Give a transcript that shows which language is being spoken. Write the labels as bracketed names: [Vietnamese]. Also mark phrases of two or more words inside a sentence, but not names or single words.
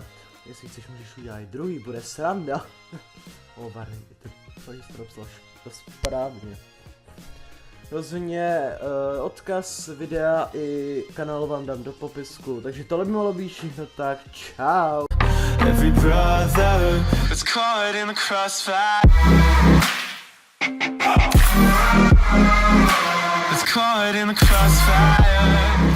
[Czech] Jestli chceš, můžeš udělat i druhý, bude sranda. Varný, to jsi to napsal to správně. Rozhodně odkaz videa i kanálu vám dám do popisku, takže tohle by mohlo být všechno, tak čau. [English] every brother was caught in the crossfire. Was caught in the crossfire.